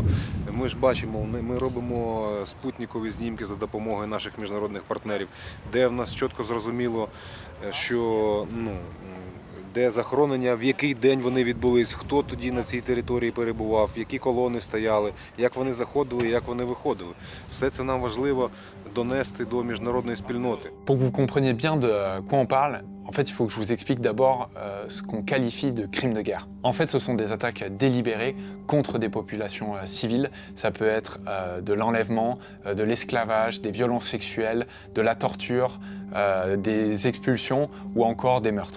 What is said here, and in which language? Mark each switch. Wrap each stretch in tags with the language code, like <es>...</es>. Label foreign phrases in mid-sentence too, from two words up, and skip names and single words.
<uk>Ми ж бачимо, ми робимо спутникові знімки за допомогою наших міжнародних партнерів, де в нас чітко зрозуміло, що де захоронення, в який день вони відбулись, хто тоді на цій території перебував, які колони стояли, як вони заходили, як вони виходили. Все це нам важливо донести до міжнародної спільноти.</uk> <fr>Pour que vous compreniez bien de quoi on parle, en fait, il faut que je vous explique d'abord ce qu'on qualifie de crimes de guerre. En fait, ce sont des attaques délibérées contre des populations civiles. Ça peut être de l'enlèvement, de l'esclavage, des violences sexuelles, de la torture, des expulsions ou encore des meurtres.</fr>